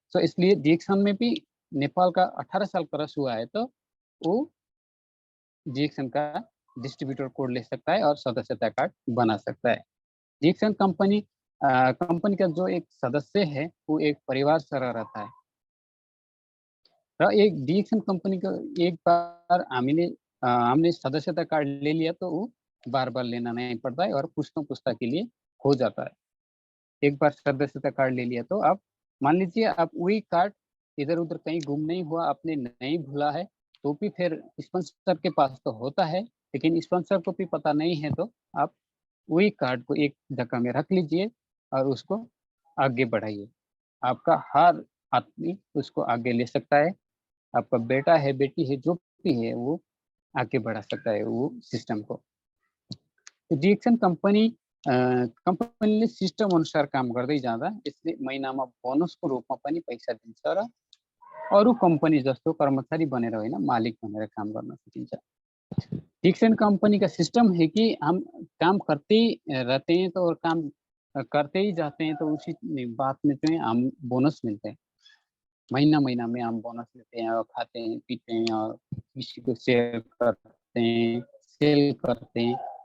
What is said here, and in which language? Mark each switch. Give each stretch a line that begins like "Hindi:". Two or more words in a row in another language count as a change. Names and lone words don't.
Hindi: तो इसलिए डिएक्सन में भी नेपाल का 18 साल क्रॉस हुआ है तो वो डिएक्सन का डिस्ट्रीब्यूटर कोड ले सकता है और सदस्यता कार्ड बना सकता है। डिएक्सन कंपनी का जो एक सदस्य है वो एक परिवार तरह रहता है र एक डिएक्सन कंपनी का एक बार हमने सदस्यता कार्ड ले लिया तो वो बार बार लेना नहीं पड़ता है और पुस्तकों पुस्तक के लिए हो जाता है। एक बार सदस्यता कार्ड ले लिया तो आप मान लीजिए आप वही कार्ड इधर उधर कहीं गुम नहीं हुआ, आपने नहीं भूला है, तो भी फिर स्पॉन्सर के पास तो होता है, लेकिन स्पॉन्सर को भी पता नहीं है, तो आप वही कार्ड को एक जगह में रख लीजिए और उसको आगे बढ़ाइए। आपका हर आदमी उसको आगे ले सकता है, आपका बेटा है, बेटी है, जो भी है वो आगे बढ़ा सकता है वो सिस्टम को।
Nepali: डिएक्सन कंपनीले सिस्टम अनुसार काम गर्दै जाँदा यसले महिनामा बोनसको रूपमा पनि पैसा दिन्छ र अरू कंपनी जस्तो कर्मचारी बनेर होइन, मालिक बनेर काम गर्न सकिन्छ।
Hindi: डिएक्सन कंपनी का सिस्टम है कि हम काम करते ही रहते हैं तो और काम करते ही जाते हैं, तो उसी बात में जो है हम बोनस मिलते हैं। महीना महीना में हम बोनस लेते हैं और खाते हैं पीते हैं और किसी को शेयर करते हैं, सेल करते हैं।